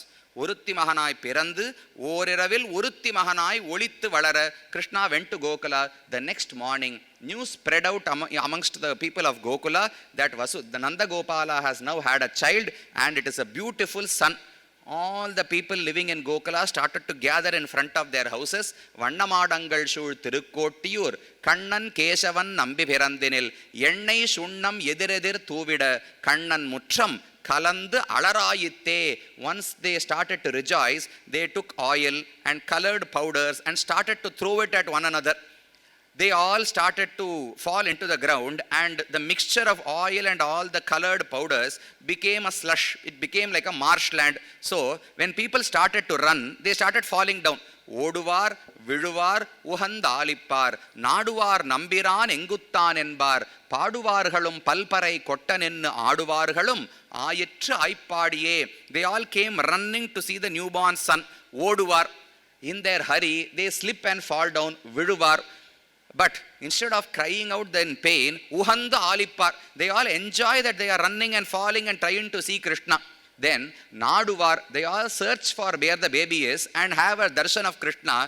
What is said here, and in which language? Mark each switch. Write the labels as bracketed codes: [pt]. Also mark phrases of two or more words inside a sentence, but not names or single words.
[ta] ஒருத்தி மகனாய் பிறந்து, ஓரிரவில் ஒருத்தி மகனாய் ஒளித்து வளர. [en] Krishna went to Gokula. The next morning, news spread out amongst the people of Gokula that the Nanda Gopala has now had a child and it is a beautiful son. All the people living in Gokula started to gather in front of their houses. [ta] வண்ணமாடங்கள் சூழ் திருக்கோட்டியூர், கண்ணன் கேசவன் நம்பி பிறந்தினில், எண்ணெய் சுண்ணம் எதிரெதிர் தூவிட, கண்ணன் முற்றம், கலந்து அளறாயிற்றே. [en] Once they started to rejoice, they took oil and colored powders and started to throw it at one another. They all started to fall into the ground, and the mixture of oil and all the colored powders became a slush. It became like a marshland. So when people started to run, they started falling down. [ta] ஓடுவார், விழுவார், உகந்தாலிப்பார், நாடுவார், நம்பிரான், எங்குற்றான் என்பார், பாடுவார்களும், பல்பறை, கொட்டநின்று, ஆடுவார்களும், ஆயிற்று, ஆய்ப்பாடியே. [en] They all came running to see the newborn son. Oduvar. In their hurry, they slip and fall down. Viduvar. But instead of crying out in pain, [ta] உகந்து ஆலிப்பார், [en] they all enjoy that they are running and falling and trying to see Krishna. Then Naduvar, they all search for where the baby is and have a darshan of Krishna.